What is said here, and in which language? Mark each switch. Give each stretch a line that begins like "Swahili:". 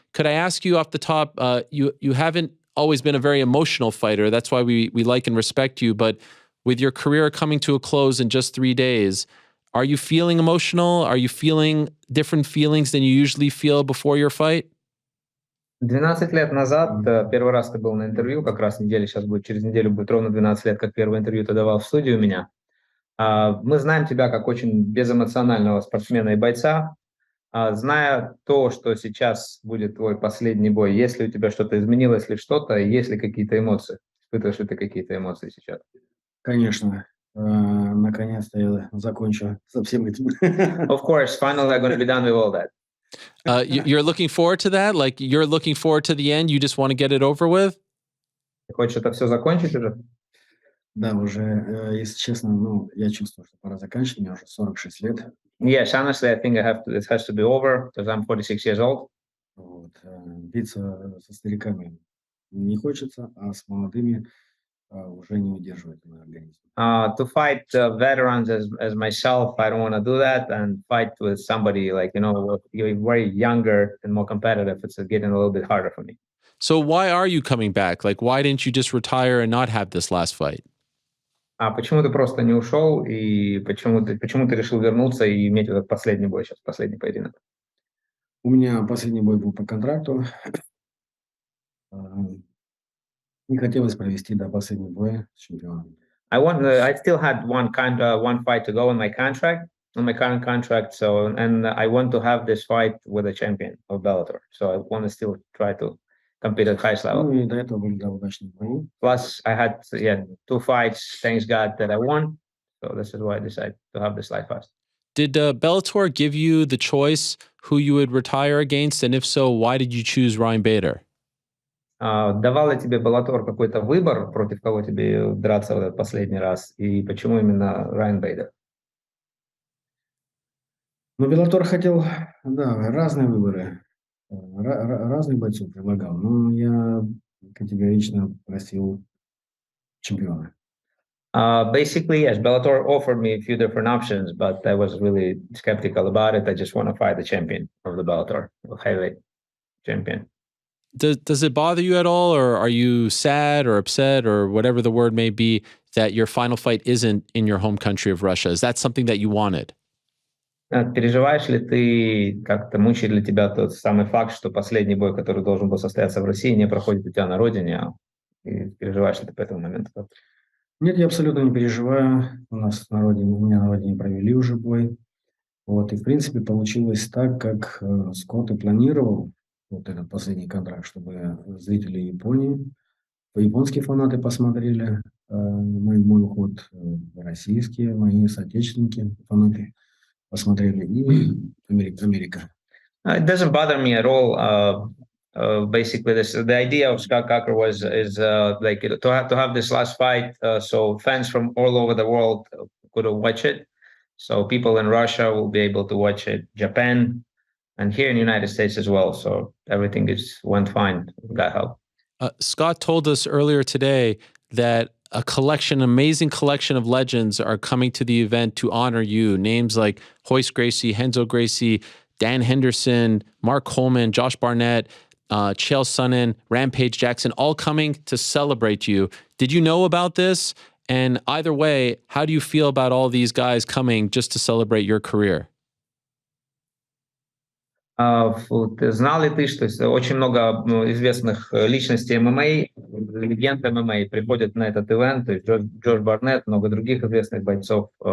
English: Could I ask you off the top, you haven't always been a very emotional fighter. That's why we like and respect you. But with your career coming to a close in just 3 days, are you feeling emotional? Are you feeling different feelings than you usually feel before your fight?
Russian: 12 лет назад, первый раз ты был на интервью, как раз неделя сейчас будет, через неделю будет ровно 12 лет, как первое интервью ты давал в студию у меня. Мы знаем тебя как очень безэмоционального спортсмена и бойца. Зная то, что сейчас будет твой последний бой, есть ли у тебя что-то изменилось ли что-то, есть ли какие-то эмоции? Испытываешь ли ты какие-то эмоции сейчас? Конечно. Наконец-то я закончу со всем этим.
English: Of course, finally I'm going to be done with all that. You're looking forward to that? Like you're looking forward to the end? You just want to get it over with?
Russian: Ты хочешь это все закончить уже? Да, уже, если честно, я чувствую, что пора заканчивать. Мне уже 46 лет.
English: Yes, honestly, I think it has to be over because I'm 46 years old.
Russian: Вот. Биться со стариками не хочется, а с молодыми уже не удерживает мой организм.
English: To fight veterans as myself, I don't want to do that, and fight with somebody like, you're very younger and more competitive. It's getting a little bit harder for me. So why are you coming back? Like, why didn't you just retire and not have this last fight?
Russian: Почему ты просто не ушел, и почему ты решил вернуться и иметь этот последний бой сейчас, последний поединок? У меня последний бой был по контракту. Не хотелось провести до последнего боя с чемпионом.
English: I still had one fight to go on my current contract. So, and I want to have this fight with a champion of Bellator. So I want to still try to compete at highest level.
Russian: Ну и до этого были удачные бои.
English: Plus, I had 2 fights, thanks God, that I won. So this is why I decided to have this life fast. Did Bellator give you the choice who you would retire against? And if so, why did you choose Ryan Bader?
Russian: Давал ли тебе Bellator какой-то выбор, против кого тебе драться в этот последний раз? И почему именно Райан Бейдер? Ну, Bellator хотел, разные выборы. Разных бойцов предлагал. Но я категорично просил чемпиона.
English: Basically, yes, Bellator offered me a few different options, but I was really skeptical about it. I just want to fight the champion of the Bellator, the heavyweight champion. Does it bother you at all, or are you sad or upset or whatever the word may be that your final fight isn't in your home country of Russia? Is that something that you wanted?
Russian: Переживаешь ли ты, как-то мучает ли тебя тот самый факт, что последний бой, который должен был состояться в России, не проходит у тебя на родине? И переживаешь ли ты по этому моменту? Нет, я абсолютно не переживаю. У меня на родине провели уже бой. Вот, и в принципе получилось так, как Скотт и планировал. Вот этот последний контракт, чтобы зрители Японии, японские фанаты посмотрели мой уход, российские, мои соотечественники, фанаты посмотрели, и Америка.
English: It doesn't bother me at all. Basically, the idea of Scott Coker is like to have this last fight, so fans from all over the world could watch it. So people in Russia will be able to watch it, Japan, and here in the United States as well. So everything went fine. God help. Scott told us earlier today that amazing collection of legends are coming to the event to honor you. Names like Royce Gracie, Renzo Gracie, Dan Henderson, Mark Coleman, Josh Barnett, Chael Sonnen, Rampage Jackson, all coming to celebrate you. Did you know about this? And either way, how do you feel about all these guys coming just to celebrate your career?
Russian: Знал ли ты, что очень много известных личностей ММА, легенд ММА приходят на этот ивент, то есть Джош Барнетт, много других известных бойцов.